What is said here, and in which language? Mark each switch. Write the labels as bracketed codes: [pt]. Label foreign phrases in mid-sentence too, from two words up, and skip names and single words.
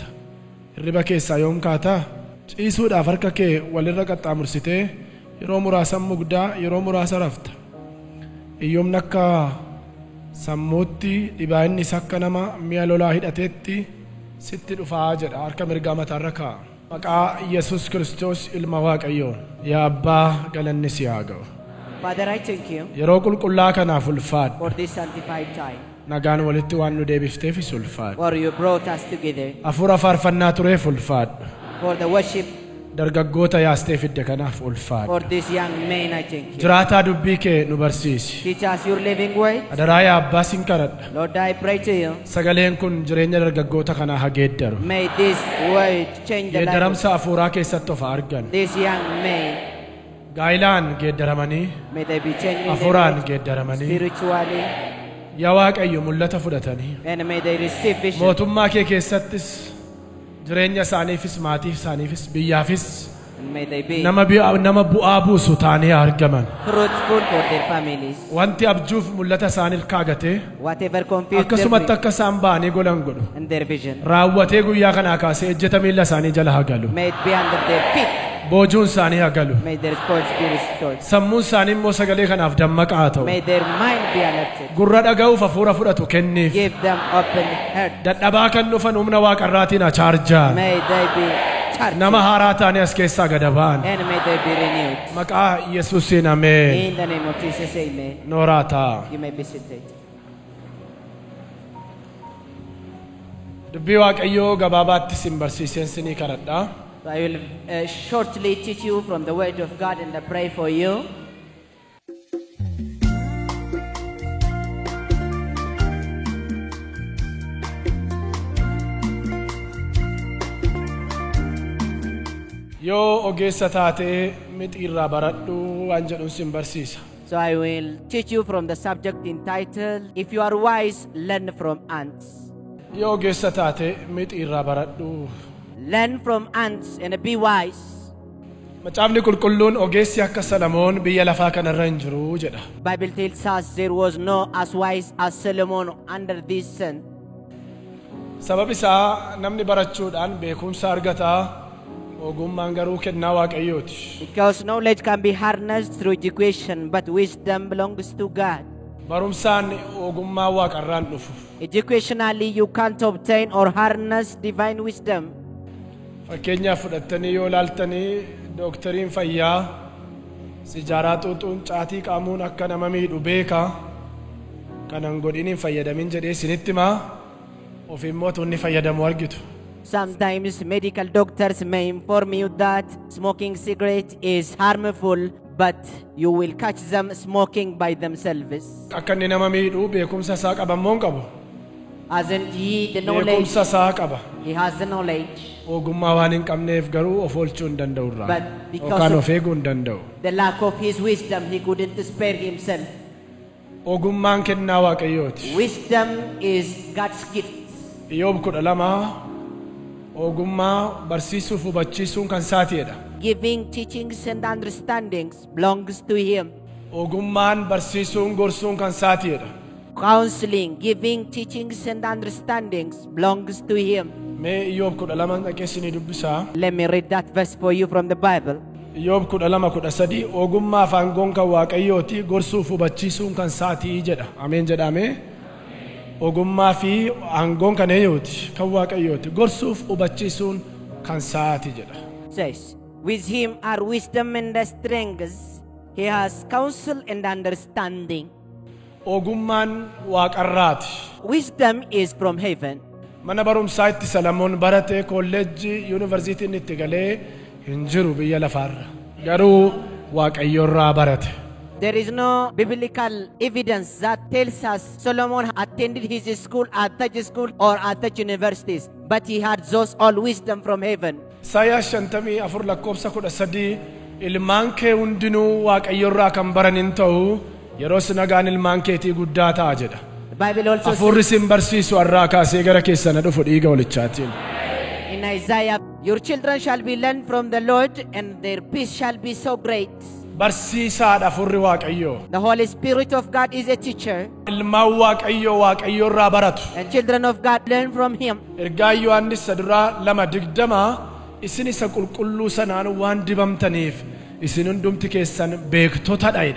[om] Hirriba keessaa yoom kaataa? Ciisuudhaaf harka kee walirra qaxxaamursitee yeroo muraasa mugdaa yeroo muraasa rafta. Iyyoomni akka sammuutti dhibaa'innis akka nama mi'a lolaa hidhateetti sitti dhufaa jedha harka mirgaa mataarra kaa'a. Maqaa Yesus Kiristoos ilma Waaqayyoo yaa Abbaa galanni si haa ga'u. [en] Father, I thank you [om] Yeroo qulqullaa kanaaf ulfaadhu. [en] for this sanctified time. [om] Nagaan walitti waan nu deebifteefis ulfaadhu. [en] For you brought us together. [om] Hafuura faarfannaa tureef ulfaadhu. [en] For the worship. [om] Dargaggoota yaastee fidde kanaaf ulfaadhu. [en] For this young man, I thank you. [om] Jiraataa dubbii kee nu barsiisi. [en] Teach us your living word. [om] Adaraa yaa Abbaa sin kadhadha. [en] Lord, I pray to you. [om] Sagaleen kun jireenya dargaggoota kanaa haa geeddaru. [en] May this word change the life [om] Geeddaramsa hafuuraa keessatti of argan. [en] of this young man. [om] Gaa'ilaan geeddaramanii, [en] May they be changed [om] hafuuraan geeddaramanii, [en] spiritually, [om] yaa Waaqayyo mul'ata fudhatanii. [en] and may they receive vision. [om] Mootummaa kee keessattis jireenya isaaniifis maatii isaaniifis biyyaafis [en] And may they be [om] nama bu'aa buusu taanee argaman. [en] fruitful for their families. [om] Wanti abjuuf mul'ata isaaniif kaagatee [en] Whatever confused [om] akkasumatti [en] them [om] akka isaan ba'anii golan godhu. [en] and their vision, [om] Raawwatee guyyaa kanaa kaasee ejjeta miilla isaanii jala haa galu. [en] may it be under their feet. [om] Boojuun isaanii haa galu. [en] May their sports be restored. [om] Sammuun isaanii immoo sagalee kanaaf dammaqaa haa ta'u. [en] May their mind be alerted. [om] Gurra dhaga'uuf hafuura fudhatu kenniif. [en] Give them open heart. [om] Dadhabaa kan dhufan humna waaqarraatiin haa chaarjaan. [en] May they be charged. [om] Nama haaraa taanii as keessaa gad ba'an. [en] And may they be renewed. [om] Maqaa Yesuusiin ameen. [en] In the name of Jesus, amen. [om] Nooraa ta'a. [en] You may be seated. [om] Dubbii Waaqayyoo gabaabaatti sin barsiiseen sinii kadhadha. [en] So I will shortly teach you from the word of God and I pray for you. [om] Yoo ogeessa taatee mixiirraa baradhu waan jedhuun sin barsiisa. [en] So I will teach you from the subject entitled, If you are wise, learn from ants. [om] Yoo ogeessa taatee mixiirraa baradhu. [en] Learn from ants and be wise. [om] Macaafni qulqulluun ogeessi akka Salamoon biyya lafaa kanarra hin jiru jedha. [en] Bible tells us there was no as wise as Solomon under this sun. [om] Sabab isaa namni barachuudhaan beekumsa argataa, ogummaan garuu kennaa Waaqayyooti. [en] Because knowledge can be harnessed through education, but wisdom belongs to God. [om] Barumsaan ogummaa waaqarraan dhufu. [en] Educationally, you can't obtain or harness divine wisdom. [om] Fakkeenyaaf fudhattanii yoo ilaaltanii dooktariin fayyaa sijaaraa xuuxuun caatii qaamuun akka nama miidhu beeka. Kanan godhiniin fayyadamin jedhee isinitti himaa of immoo tunni fayyadamu argitu. [en] Sometimes medical doctors may inform you that smoking cigarette is harmful, but you will catch them smoking by themselves. [om] Akka inni nama miidhu beekumsa isaa qaba moo hin qabu? [en] Hasn't he the knowledge? [om] Beekumsa isaa qaba. [en] He has the knowledge. [om] Ogummaa waan hin qabneef garuu of oolchuu hin danda'u irraa. [en] But because [om] Yookaan of of eeguu hin danda'u. [en] the lack of his wisdom, he couldn't spare himself. [om] Ogummaan kennaa Waaqayyooti. [en] Wisdom is God's gift. [om] Iyyoob 12 ogummaa barsiisuuf hubachiisuun kan isaatiidha. [en] Giving teachings and understandings belongs to him. [om] Ogummaan barsiisuun gorsuun kan isaatiidha. [en] Counseling, giving teachings and understandings belongs to him. [om] Mee Iyyoob 12 dhaqeessinii dubbisaa. [en] Let me read that verse for you from the Bible. [om] Iyyoob 12:13 ogummaa fi aangoon kan Waaqayyooti gorsuuf hubachiisuun kan isaatii jedha. Ameen jedhamee. Ogummaa fi aangoon kan eenyuuti? Kan Waaqayyooti. Gorsuuf hubachiisuun kan isaati jedha. [en] Says, with him are wisdom and strength. He has counsel and understanding. [om] Ogummaan waaqarraati. [en] Wisdom is from heaven. [om] Mana barumsaa itti Salamoon barate kolleejjii yuunivarsiitiin itti galee hin jiru biyya lafaarra. Garuu Waaqayyoorraa barate. [en] There is no biblical evidence that tells us Solomon attended his school at such school or at such universities, but he had those all wisdom from heaven. [om] Isaayyaa 54 lakkoofsa 13 ilmaan kee hundinuu Waaqayyorraa kan baranin ta'u yeroo nagaan ilmaan keetii guddaa ta'a jedha. [en] The Bible also [om] Afurri sin barsiisu har'aa kaasee gara keessana dhufu dhiiga walichaatiin. [en] in Isaiah, your children shall be learned from the Lord, and their peace shall be so great. [om] Barsiisaadha afurri Waaqayyoo. [en] The Holy Spirit of God is a teacher, [om] Ilmaan Waaqayyorraa baratu. [en] and children of God learn from him. [om] Ergaa Yohaannis duraa 2:20 isin isa qulqulluu sanaan waan dibamtaniif isin hundumti keessan beektotadha.